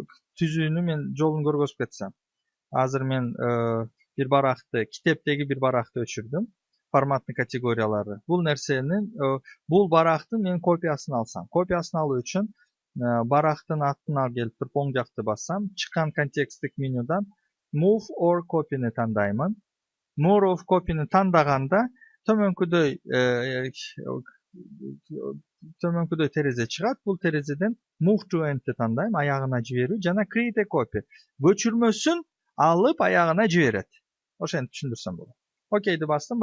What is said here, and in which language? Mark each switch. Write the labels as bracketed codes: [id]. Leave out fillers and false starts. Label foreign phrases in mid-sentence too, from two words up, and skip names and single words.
[ky] Түзүүнү мен жолун көргөзүп кетсем. Азыр мен бир баракты, китептеги бир баракты өчүрдүм. Форматтын категориялары. Бул нерсенин, бул барактын мен копиясын алсам. Копиясын алуу үчүн барактын атын алып келип туруп оң жакты бассам, чыккан контексттик менюдан [en] Move or Copy'ни [ky] тандаймын. [en] Move or Copy'ни [ky] тандаганда төмөнкүдөй терезе чыгат. Бул терезеден [en] Move to End'ти [ky] тандайм, аягына жиберүү, жана [en] Create a Copy. [ky] Көчүрмөсүн алып аягына жиберет. Ошентип түшүндүрсөм болот. Окейди бастым.